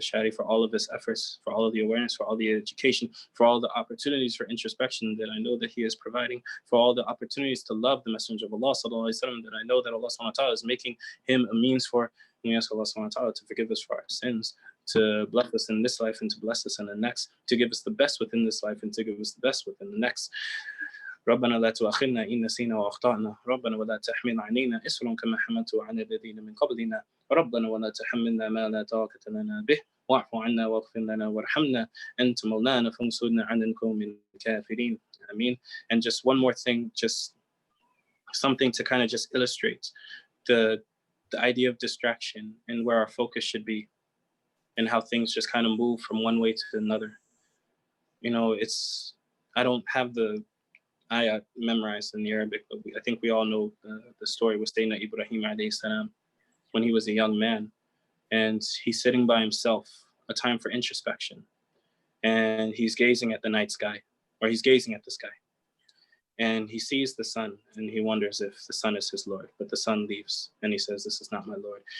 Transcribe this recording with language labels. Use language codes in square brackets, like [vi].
[en] Shadi for all of his efforts, for all of the awareness, for all the education, for all the opportunities for introspection that I know that he is providing, for all the opportunities to love the Messenger of Allah sallallahu alaihi wasallam that I know that Allah subhanahu wa ta'ala is making him a means for. And we ask Allah subhanahu wa ta'ala to forgive us for our sins, to bless us in this life and to bless us in the next, to give us the best within this life and to give us the best within the next. [ar] ربنا لا تؤاخذنا إن نسينا وأخطأنا ربنا ولا تحمل علينا إصرا كما حملته على الذين من قبلنا ربنا ولا تحملنا ما لا طاقة لنا به واعف عنا واغفر لنا وارحمنا أنت مولانا فانصرنا على القوم الكافرين. [en] Ameen. And just one more thing, just something to kind of just illustrate the idea of distraction and where our focus should be. and how things just kind of move from one way to another. You know, I don't have the ayah memorized in the Arabic, but I think we all know the story with Sayyidina Ibrahim alayhi salam when he was a young man, and he's sitting by himself, a time for introspection, and he's gazing at the night sky, or he's gazing at the sky, and he sees the sun, and he wonders if the sun is his Lord, but the sun leaves, and he says, "This is not my Lord."